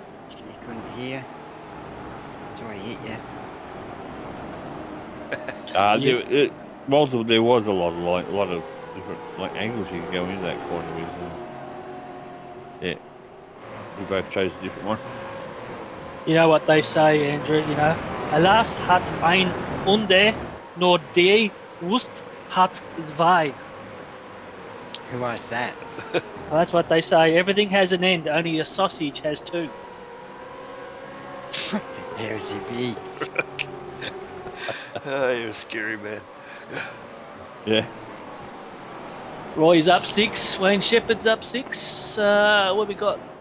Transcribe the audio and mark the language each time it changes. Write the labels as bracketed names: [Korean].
[English] He couldn't hear. So he hit you. Whilst there was a lot of different angles you could go into that corner with. Yeah, we both chose a different one. You know what they say, Andrew, you know, [German] Alas hat ein Ende, nur die Wurst hat zwei. [English] Who was that? Well, that's what they say. Everything has an end, only a sausage has two. There's Zippy. Oh, you're a scary man. Yeah. Roy's up 6, Wayne Shepherd's up 6. What we got?